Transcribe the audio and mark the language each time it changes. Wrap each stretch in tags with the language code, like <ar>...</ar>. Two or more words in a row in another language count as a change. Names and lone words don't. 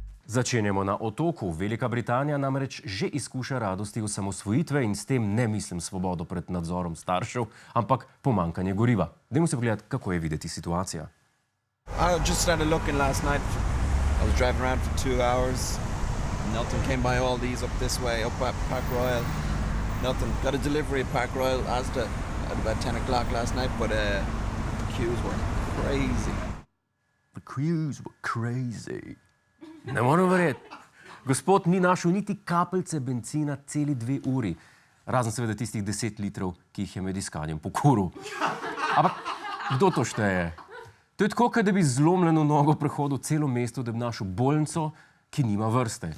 <sl>Začenjamo na otoku. Velika Britanija namreč že izkuša radosti osamosvojitve in s tem ne mislim svobodo pred nadzorom staršev, ampak pomanjkanje goriva. Dajmo se pogledati, kako je videti situacija.</sl> <en>I just started looking last night. I was driving around for 2 hours. Nothing came by all these up this way, up at Park Royal. Nothing. Got a delivery at Park Royal Asda at about 10 o'clock last night, but the queues were crazy. The queues were crazy.</en> <sl>Ne morem verjeti. Gospod ni našel niti kapljice bencina celi 2 uri. Razen seveda tistih 10 litrov, ki jih je med iskanjem pokuril. Ampak kdo to šteje? To je tako, kot da bi zlomljeno nogo prehodil celo mesto, da bi našel bolnico, ki nima vrste.</sl>